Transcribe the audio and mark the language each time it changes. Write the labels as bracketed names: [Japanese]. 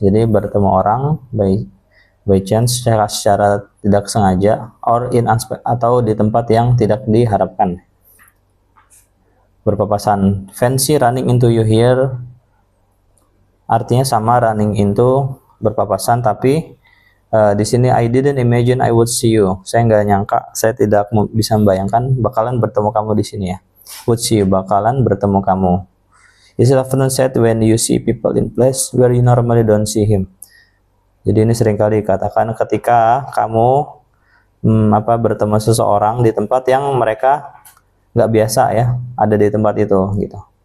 [Indonesian] Jadi bertemu orang [English] by chance [Indonesian] secara tidak sengaja [English] or in [Indonesian] atau di tempat yang tidak diharapkan. Berpapasan. [English] Fancy running into you here [Indonesian] artinya sama [English] running into, [Indonesian] berpapasan, tapi di sini [English] I didn't imagine I would see you. [Indonesian] Saya nggak nyangka, saya tidak bisa membayangkan bakalan bertemu kamu di sini ya. [English] Would see you, [Indonesian] bakalan bertemu kamu. [English] Is it often said when you see people in place where you normally don't see him. [Indonesian] Jadi ini seringkali dikatakan ketika kamu bertemu seseorang di tempat yang mereka nggak biasa ya ada di tempat itu gitu.